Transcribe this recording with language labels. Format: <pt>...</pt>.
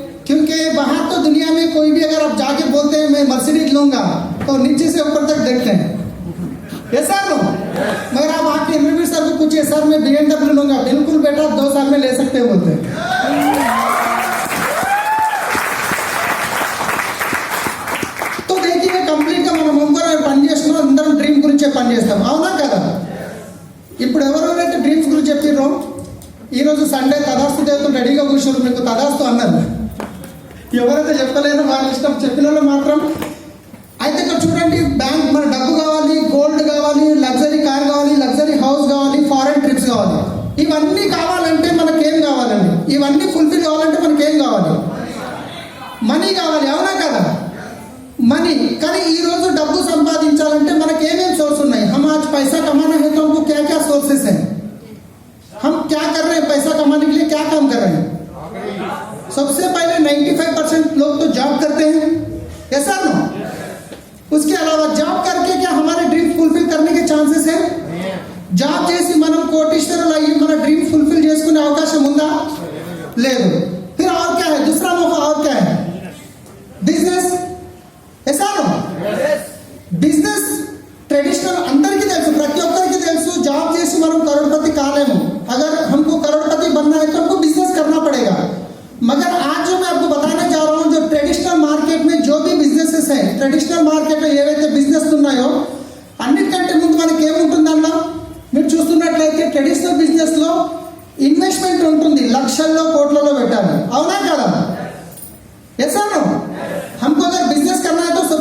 <hi>क्योंकि बाहर तो दुनिया में कोई भी अगर आप जाके बोलते हैं मैं मर्सिडीज लूंगा तो नीचे से ऊपर तक देखते हैं, ऐसा नो. मगर आप आके इंद्रवीर सर को पूछिए, सर मैं BMW लूंगा. बिल्कुल बेटा, 2 साल में ले सकते बोलते हैं. तो देखिए</hi> <te>కంప్లీట్ గా మనం ముందర పని చేస్తున్నాం, అందరం డ్రీమ్ గురించే పని చేస్తాం, అవునా కదా? ఇప్పుడు ఎవరెవరైతే డ్రీమ్స్ గురించి చెప్పారో ఈరోజు సండే తదాస్తు దేవతలు రెడీగా కూర్చోరు, మీకు తదాస్తు అన్నారు. ఎవరైతే చెప్పలేదో వాళ్ళ ఇష్టం, చెప్పిన వాళ్ళు మాత్రం. అయితే ఇక్కడ చూడండి, బ్యాంక్ మన డబ్బు కావాలి, గోల్డ్ కావాలి, లగ్జరీ కార్ కావాలి, లగ్జరీ హౌస్ కావాలి, ఫారెన్ ట్రిప్స్ కావాలి. ఇవన్నీ కావాలంటే మనకేం కావాలండి? ఇవన్నీ ఫుల్ఫిల్ కావాలంటే మనకేం కావాలి? మనీ కావాలి, అవునా కదా? मनी. కానీ ఈ రోజు డబ్బు సంపాదించాలంటే మనకి ఏమేం సోర్స్ ఉన్నాయి?</te> <hi>हम आज पैसा कमाना है तो हमको क्या क्या सोर्सेस हैं? हम क्या कर रहे हैं पैसा कमाने के लिए? क्या काम कर रहे हैं? सबसे पहले 95% लोग तो जॉब करते हैं, ऐसा ना? उसके अलावा जॉब करके क्या हमारे ड्रीम फुलफिल करने के चांसेस है?</hi> <te>జాబ్ చేసి మనం కోటీశ్వరులు అయ్యి మన డ్రీమ్ ఫుల్ఫిల్ చేసుకునే అవకాశం ఉందా? లేదు.</te> <hi>फिर और क्या है? दूसरा मौका और क्या है? बिजनेस. ऐसा नो,</hi> <te>బిజినెస్ ట్రెడిషనల్ అందరికీ తెలుసు, ప్రతి ఒక్కరికి తెలుసు. జాబ్ చేసి మనం करोड़पति కాలేము.</te> <hi>अगर हमको करोड़पति बनना है तो हमको बिजनेस करना पड़ेगा. मगर आज जो मैं आपको बताने जा रहा हूँ, जो ट्रेडिशनल मार्केट में जो भी बिजनेसेस हैं,</hi> <te>ట్రెడిషనల్ మార్కెట్ లో ఏవైతే బిజినెస్ ఉన్నాయో అన్నిటికంటే ముందు మనకి ఏముంటుందన్నా, మీరు చూస్తున్నట్లయితే ట్రెడిషనల్ బిజినెస్ లో ఇన్వెస్ట్మెంట్ ఉంటుంది, లక్షల్లో కోట్లలో పెట్టాలి, అవునా కదా?</te> <hi>ऐसा नो, हमको अगर बिजनेस करना है तो</hi>